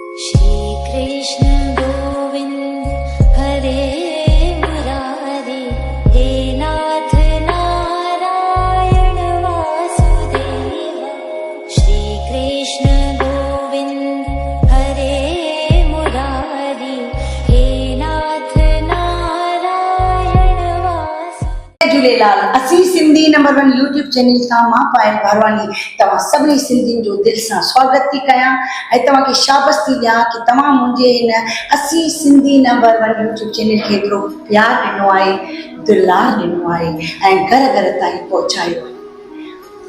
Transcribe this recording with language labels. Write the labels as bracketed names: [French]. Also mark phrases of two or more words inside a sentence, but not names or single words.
[Sanskrit] श्री कृष्ण गोविंद हरे मुरारी, हे नाथ नारायण वासुदेव। श्री कृष्ण गोविंद हरे मुरारी, हे नाथ नारायण वासुदेव। [Sindhi] जय झूलेलाल। असी सिंधी नंबर 1 यूट्यूब चैनल सां मां पायल भारवानी तव्हां सभिनी सिंधियुनि जो दिलि सां स्वागत थी कयां ऐं तव्हांखे शाबाश थी ॾियां कि तव्हां मुंहिंजे हिन असी सिंधी नंबर 1 यूट्यूब चैनल खे एतिरो प्यार ॾिनो आहे, दुलार ॾिनो आहे ऐं घर घर ताईं पहुचायो आहे।